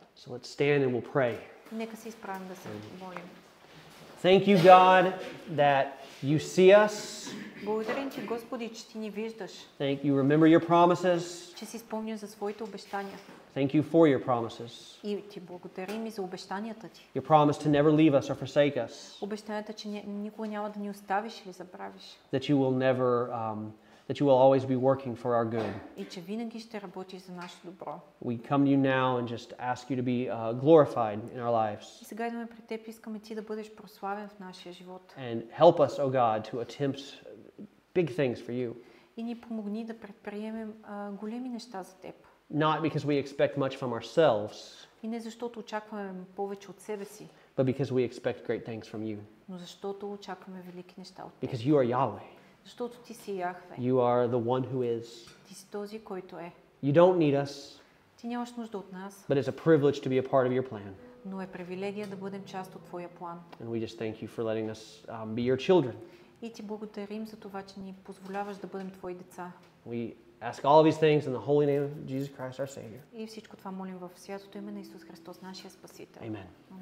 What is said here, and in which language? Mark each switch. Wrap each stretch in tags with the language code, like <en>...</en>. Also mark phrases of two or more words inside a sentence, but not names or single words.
<en>So let's stand and we'll pray.</en> <bg>И нека се изправим да се молим.</bg> <en>Thank you, God, that you see us.</en> <bg>Благодарим ти, Господи, че ти ни виждаш,</bg> <en>Thank you. Remember your promises.</en> <bg>че си спомня за своите обещания.</bg> <en>Thank you for your promises.</en> <bg>И ти благодарим и за обещанията ти.</bg> <en>Your promise to never leave us or forsake us.</en> <bg>Обещанията, че никога няма да ни оставиш или забравиш.</bg> <en>That you will never, that you will always be working for our good.</en> <bg>И че винаги ще работиш за нашето добро.</bg> <en>We come to you now and just ask you to be glorified in our lives.</en> <bg>И сега идваме пред теб, искаме ти да бъдеш прославен в нашия живот.</bg> <en>And help us, oh God, to attempt big things for you.</en> <bg>И ни помогни да предприемем големи неща за теб.</bg> <en>Not because we expect much from ourselves,</en> <bg>И не защото очакваме повече от себе си,</bg> <en>but because we expect great things from you.</en> <bg>но защото очакваме велики неща от теб.</bg> <en>Because you are Yahweh.</en> <bg>Защото ти си Яхве.</bg> <en>You are the one who is.</en> <bg>Ти си този, който е.</bg> <en>You don't need us,</en> <bg>Ти нямаш нужда от нас,</bg> <en>but it's a privilege to be a part of your plan.</en> <bg>но е привилегия да бъдем част от твоя план.</bg> <en>And we just thank you for letting us be your children.</en> <bg>И ти благодарим за това, че ни позволяваш да бъдем твои деца.</bg> <en>We ask all of these things in the holy name of Jesus Christ, our Savior.</en> <bg>И всичко това молим в святото име на Исус Христос, нашия Спасител. Amen.</bg>